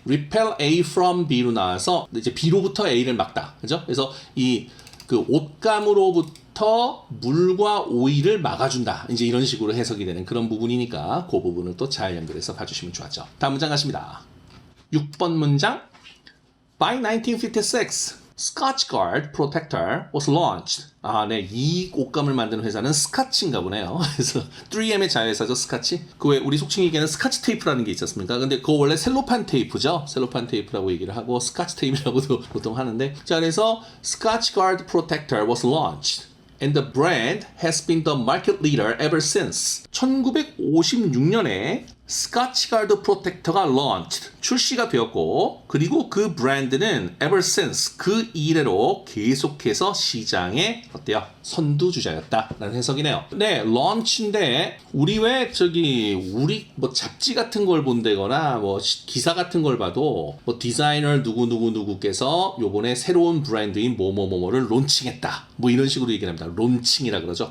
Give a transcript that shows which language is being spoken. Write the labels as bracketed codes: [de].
[en] repel A from B [ko] 로 나와서 이제 B로부터 A를 막다. 그죠? 그래서 이 그 옷감으로부터 물과 오일을 막아준다. 이제 이런 식으로 해석이 되는 그런 부분이니까 그 부분을 또 잘 연결해서 봐주시면 좋았죠. 다음 문장 가십니다. 6번 문장. [en] By 1956, Scotchgard Protector was launched. [ko] 아, 네. 이 옷감을 만드는 회사는 스카치인가 보네요. 그래서 3M의 자회사죠, 스카치. 그 왜 우리 속칭 얘기하는 스카치 테이프라는 게 있었습니까? 근데 그거 원래 셀로판 테이프죠. 셀로판 테이프라고 얘기를 하고 스카치 테이프라고도 보통 하는데. [en] 자, 그래서 Scotchgard Protector was launched. And the brand has been the market leader ever since. [ko] 1956년에 스카치가드 프로텍터가 launched, 출시가 되었고, 그리고 그 브랜드는 [en] ever since, [ko] 그 이래로 계속해서 시장에 어때요? 선두주자였다라는 해석이네요. 네, launch인데 우리 왜 우리 뭐 잡지 같은 걸 본다거나 뭐 기사 같은 걸 봐도 뭐 디자이너 누구누구누구께서 요번에 새로운 브랜드인 뭐뭐뭐뭐를 론칭했다. 뭐 이런 식으로 얘기를 합니다. 론칭이라 그러죠.